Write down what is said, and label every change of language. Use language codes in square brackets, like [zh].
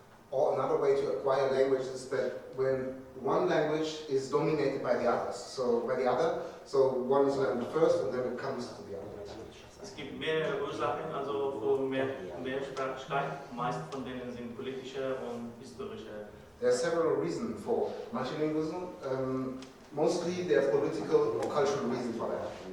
[en] Or another way to acquire language is that when one language is dominated by the others. So one is learned first and then it comes to the other. [de] Es gibt mehrere Ursachen also für Mehrsprachigkeit. Meist von denen sind politische und historische. [en] There are several reasons for multilingualism. Mostly there are political or cultural reasons for that.